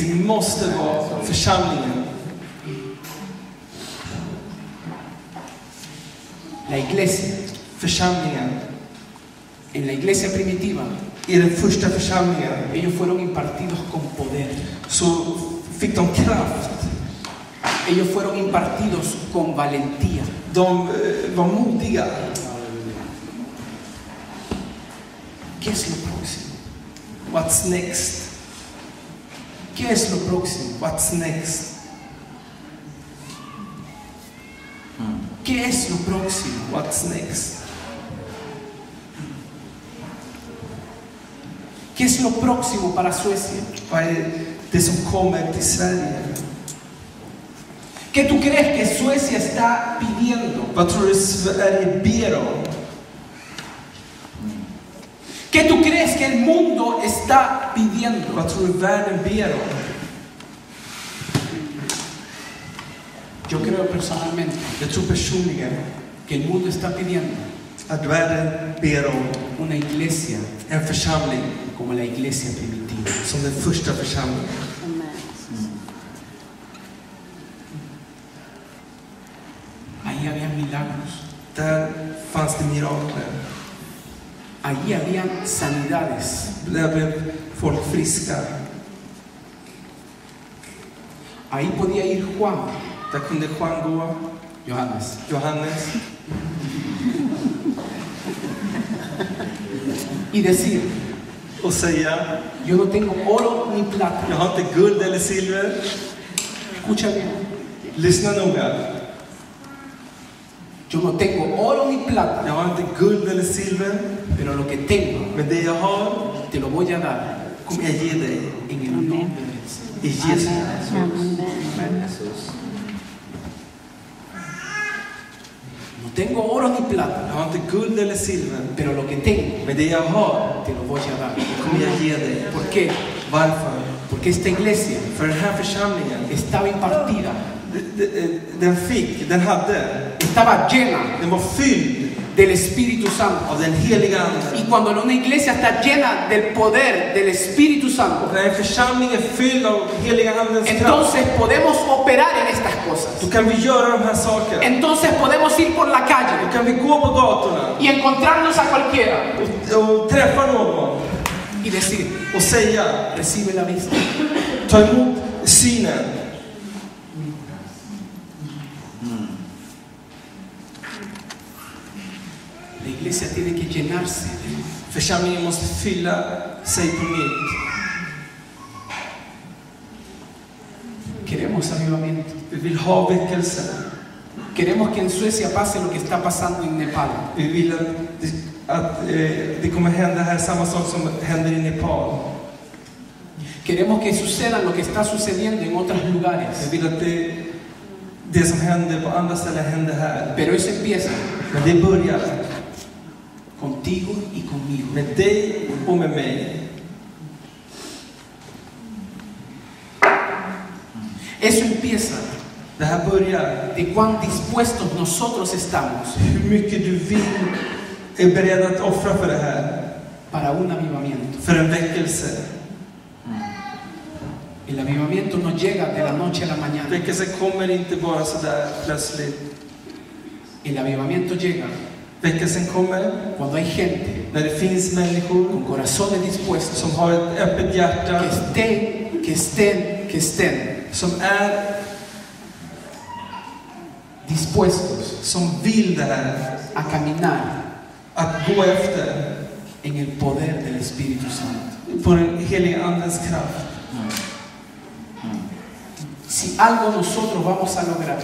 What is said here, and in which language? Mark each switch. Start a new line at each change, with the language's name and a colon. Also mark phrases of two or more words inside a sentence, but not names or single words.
Swedish: Vi måste vara församlingen.
Spanish: La iglesia.
Swedish: Församlingen.
Spanish: En la iglesia primitiva,
Swedish: I den första församlingen
Spanish: ellos fueron impartidos con poder.
Swedish: så fick de kraft.
Spanish: Ellos fueron impartidos con valentía.
Swedish: De var modiga.
Spanish: ¿Qué es lo próximo?
English: What's next?
Spanish: ¿Qué es lo próximo?
English: What's next?
Spanish: ¿Qué es lo próximo?
English: What's next?
Spanish: ¿Qué es lo próximo para Suecia?
Swedish: Vad är det som kommer till Sverige?
Spanish: ¿Qué tú crees que Suecia está pidiendo?
Swedish: Vad tror du Sverige ber om?
Spanish: ¿Qué tú crees que el mundo está pidiendo?
Swedish: Vad tror du världen ber om?
Spanish: Yo creo personalmente
Swedish: Jag tror personligen
Spanish: que el mundo está pidiendo
Swedish: att världen ber om
Spanish: una iglesia
Swedish: en församling
Spanish: como la iglesia primitiva.
Swedish: som den första församlingen.
Spanish: Ahí había milagros,
Swedish: Där fanns det mirakler.
Spanish: allí habían sanidades,
Swedish: Där blev folk friska.
Spanish: ahí podía ir Juan,
Swedish: Där kunde Juan gå,
Spanish: Johannes,
Swedish: Johannes,
Spanish: y decir,
Swedish: och säga:
Spanish: yo no tengo oro ni plata.
Swedish: jag har inte guld eller silver.
Spanish: Escucha bien,
Swedish: Lyssna noga.
Spanish: yo no tengo oro ni plata,
Swedish: Jag har inte guld eller silver,
Spanish: pero lo que tengo
Swedish: men det jag har
Spanish: te lo voy a dar
Swedish: kommer jag ge dig
Spanish: en el nombre del Señor.
Swedish: i Jesu namn.
Spanish: Amen, Jesus. No tengo oro ni plata,
Swedish: Jag har inte guld eller silver,
Spanish: pero lo que tengo
Swedish: men det jag har
Spanish: te lo voy a dar.
Swedish: kommer jag ge dig.
Spanish: ¿Por qué?
Swedish: Varför?
Spanish: Porque esta iglesia
Swedish: För den här församlingen,
Spanish: estaba impartida,
Swedish: den hade,
Spanish: estaba llena
Swedish: den var fylld
Spanish: del Espíritu Santo.
Swedish: av den heliga Ande.
Spanish: Y cuando una iglesia está llena del poder del Espíritu Santo,
Swedish: När en församling är fylld av heliga Andens kraft,
Spanish: entonces podemos operar en estas cosas.
Swedish: då kan vi göra de här sakerna.
Spanish: Entonces podemos ir por la
Swedish: Då
Spanish: calle
Swedish: kan vi gå på gatorna
Spanish: y encontrarnos a cualquiera
Swedish: och träffa någon
Spanish: y decir,
Swedish: och säga:
Spanish: recibe la vista.
Swedish: ta emot synen.
Spanish: La iglesia tiene que llenarse.
Swedish: Församlingen måste fylla sig på nytt.
Spanish: Queremos avivamiento.
Swedish: Vi vill ha väckelse.
Spanish: Queremos que en Suecia pase lo que está pasando en Nepal.
Swedish: Vi vill att det kommer hända här samma sak som händer i Nepal.
Spanish: Queremos que suceda lo que está sucediendo en otros lugares.
Swedish: Jag vill att det som händer på andra ställen händer här.
Spanish: Pero eso empieza
Swedish: Men det börjar
Spanish: contigo y conmigo.
Swedish: med dig och med mig.
Spanish: Eso empieza
Swedish: Det här börjar
Spanish: de cuán dispuestos nosotros estamos
Swedish: hur mycket du är beredd att offra för det här.
Spanish: para un avivamiento.
Swedish: För en väckelse.
Spanish: El avivamiento no llega de la noche a la mañana.
Swedish: Väckelsen kommer inte bara så där plötsligt.
Spanish: El avivamiento llega
Swedish: Väckelsen kommer
Spanish: cuando hay gente
Swedish: när det finns människor
Spanish: con corazones dispuestos
Swedish: som har ett öppet hjärta,
Spanish: que estén
Swedish: som är
Spanish: dispuestos
Swedish: som vill det här,
Spanish: a caminar
Swedish: att gå efter
Spanish: en el poder del Espíritu Santo.
Swedish: på den heliga andens kraft.
Spanish: Si algo nosotros vamos a lograr,